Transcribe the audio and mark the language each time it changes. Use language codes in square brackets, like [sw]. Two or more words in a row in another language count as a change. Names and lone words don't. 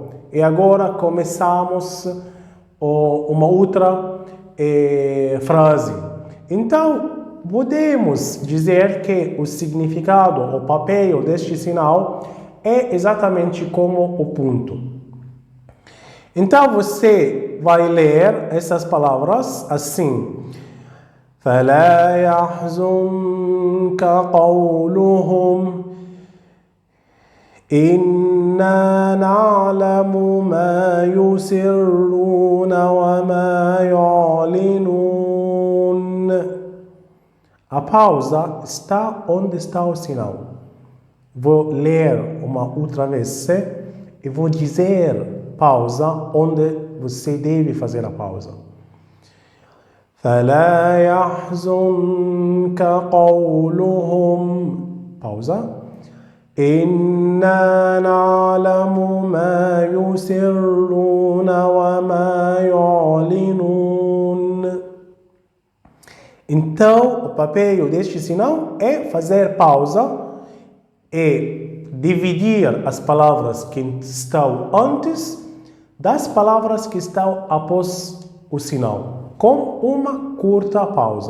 [pt] E agora começamos uma outra frase. Então, podemos dizer que o significado, o papel deste sinal é exatamente como o ponto. Então você vai ler essas palavras assim. [ar] فلا يحزنك قولهم إنا نعلم ما يسرون وما يعلنون. [pt] A pausa está onde está o sinal. Vou ler uma outra vez e vou dizer pausa onde você deve fazer a pausa. [ar] فلا يحزنك قولهم pausa إنا نعلم ما يسرون وما يعلنون. [pt] Então, o papel deste sinal é fazer pausa e dividir as palavras que estão antes das palavras que estão após o sinal, com uma curta pausa.